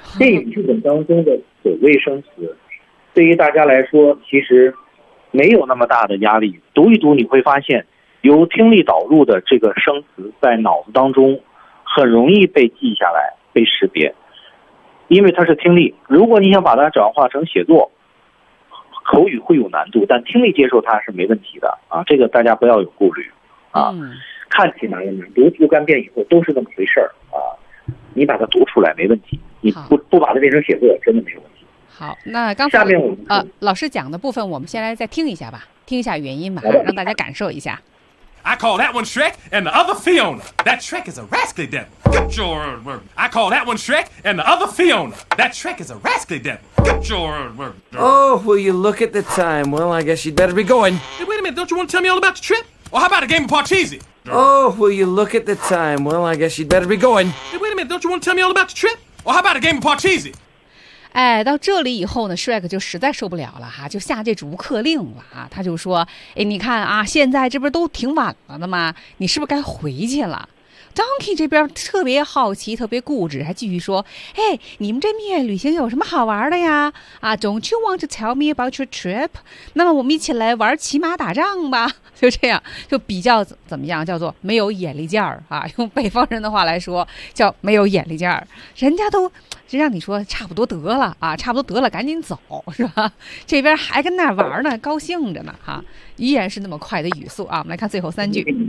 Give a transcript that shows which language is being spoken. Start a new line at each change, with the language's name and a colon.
Chinese: 这语句本当中的所谓生词对于大家来说其实没有那么大的压力，读一读你会发现由听力导入的这个生词在脑子当中很容易被记下来被识别，因为它是听力，如果你想把它转化成写作口语会有难度，但听力接受它是没问题的这个大家不要有顾虑看起来你读若干遍以后都是那么回事你把它读出来没问题，你不把它变成写作真的没问题。好，那刚才下面我们老师讲的部分我们先来再听一下吧，听一下原因吧，让大家感受一下。
English: I call that one Shrek and the other Fiona. That Shrek is a rascally devil. Get your word. I call that one Shrek and the other Fiona. That Shrek is a rascally devil. Get your word. Oh, will you look at the time? Well, I guess you'd better be going. Hey, wait a minute. Don't you want to tell me all about the trip? Or how about a game of Parcheesi? Oh, will you look at the time? Well, I guess you'd better be going. Hey, wait a minute. Don't you want to tell me all about the trip? Well, how about a game of Parcheesi?
Chinese: 哎，到这里以后呢 ，Shrek 就实在受不了了哈，就下这逐客令了啊。他就说：“哎，你看啊，现在这不是都挺晚了的吗？你是不是该回去了？” Donkey 这边特别好奇，特别固执，还继续说：“哎，你们这蜜月旅行有什么好玩的呀？
English: 啊 ，Don't you want to tell me about your trip？
Chinese: 那么我们一起来玩骑马打仗吧。” 就这样，就比较怎么样，叫做没有眼力劲儿啊。用北方人的话来说，叫没有眼力劲儿。人家都这让你说差不多得了啊，差不多得了，赶紧走是吧？这边还跟那玩呢，高兴着呢哈、啊，依然是那么快的语速啊。我们来看最后三句。